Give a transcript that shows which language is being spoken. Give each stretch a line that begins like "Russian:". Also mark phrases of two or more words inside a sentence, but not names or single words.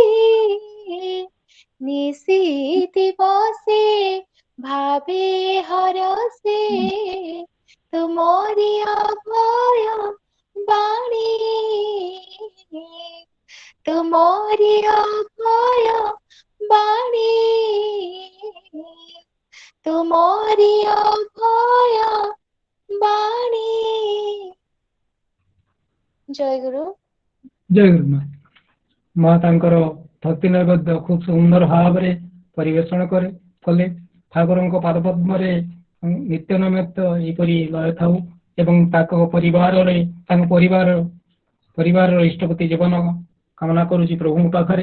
Odia: ନିଶୀତି ବସେ ଭାବେ ହରସେ ତୁମରି ଅଭୟ ବାଣୀ ତୁମରି ଅଭୟ ବାଣୀ ତୁମରି ଅଭୟ ବାଣୀ ଜୟ ଗୁରୁ ଜୟ ଗୁରୁମା। ମା ତାଙ୍କର ଭକ୍ତି ନୈବେଦ୍ୟ ଖୁବ ସୁନ୍ଦର ଭାବରେ ପରିବେଷଣ କଲେ। ଠାକୁରଙ୍କ ପାଦପଦ୍ମରେ ନିତ୍ୟ ନୈବେଦ୍ୟ ଏହିପରି ଲୟ ଥାଉ ଏବଂ ତାଙ୍କ ପରିବାରର ଇଷ୍ଟପତି ଜୀବନ କାମନା କରୁଛି ପ୍ରଭୁଙ୍କ ପାଖରେ।